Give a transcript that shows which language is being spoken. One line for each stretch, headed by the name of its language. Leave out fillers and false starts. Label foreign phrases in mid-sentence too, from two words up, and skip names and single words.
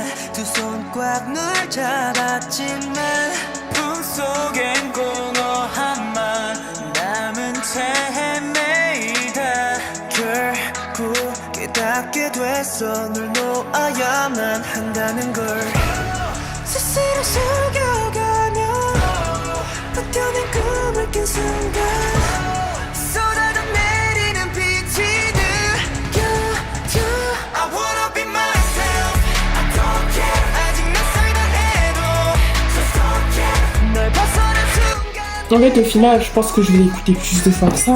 Korean: 두 손 꽉 널 잡았지만 품속엔 공허 한만 남은 채 헤매이다 결국 깨닫게 됐어 널 놓아야만 한다는 걸 스스로 속여가며 버텨낸 꿈을 깬 순간
French: En fait, au final, je pense que je vais l'écouter plus de fois que ça.